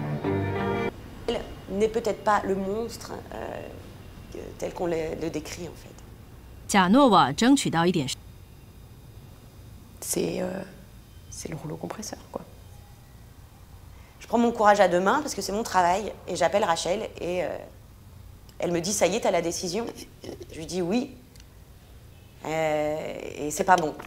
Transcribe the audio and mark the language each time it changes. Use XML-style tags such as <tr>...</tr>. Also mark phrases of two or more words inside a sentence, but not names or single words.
<fr>N'est peut-être pas le monstre tel qu'on le décrit en fait.</fr> <zh>贾诺瓦争取到一点。</zh> <fr>C'est le rouleau compresseur, quoi. Je prends mon courage à 2 mains parce que c'est mon travail et j'appelle Rachel et elle me dit ça y est, t'as la décision. Je lui dis oui et c'est pas bon.</fr>